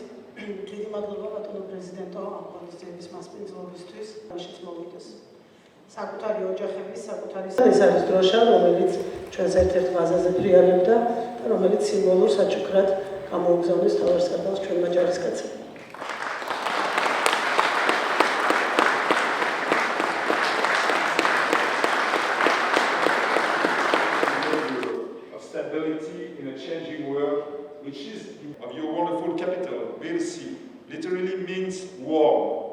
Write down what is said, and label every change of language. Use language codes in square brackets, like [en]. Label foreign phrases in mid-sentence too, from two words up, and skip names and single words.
[ka] დიდი მადლობა ბატონო პრეზიდენტო ამ ღონისძიების მასპინძლობისთვის. მაშინ მოვიდეს. საკუთარი ოჯახების, საკუთარი ეს არის დროშა, რომელიც ჩვენს ერთ-ერთ ბაზაზე ფრიალებდა და რომელიც სიმბოლურ საჩუქრად გამოუგზავნეს თავარსარდალს ჩვენმა ჯარისკაცებმა. [en] Stability in a changing world, which is of your wonderful capital, Tbilisi, literally means warm.